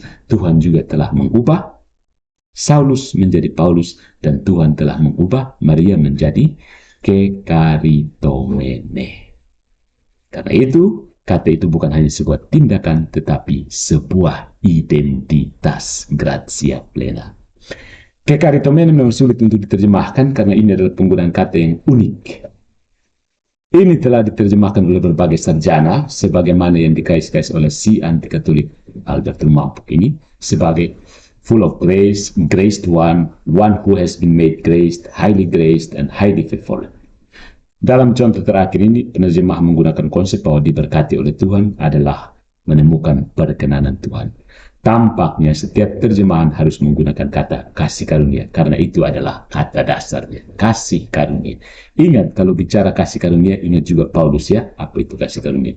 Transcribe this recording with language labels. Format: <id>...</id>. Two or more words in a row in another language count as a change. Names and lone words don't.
<id>Tuhan juga telah mengubah Saulus menjadi Paulus, dan Tuhan telah mengubah Maria menjadi kekaritomene. Karena itu, kata itu bukan hanya sebuah tindakan, tetapi sebuah identitas</id> <la>gratia plena.</la> <id>Kekaritomene memang sulit untuk diterjemahkan karena ini adalah penggunaan kata yang unik. Ini telah diterjemahkan oleh berbagai sarjana, sebagaimana yang dikais-kais oleh si anti-Katolik Albert Lumampuk ini, sebagai</id> <en>full of grace, graced one who has been made graced, highly and highly favored.</en> <id>Dalam contoh terakhir ini, penerjemah menggunakan konsep bahwa diberkati oleh Tuhan adalah menemukan perkenanan Tuhan. Tampaknya setiap terjemahan harus menggunakan kata kasih karunia, karena itu adalah kata dasarnya, kasih karunia. Ingat, kalau bicara kasih karunia, ingat juga Paulus ya, apa itu kasih karunia.</id>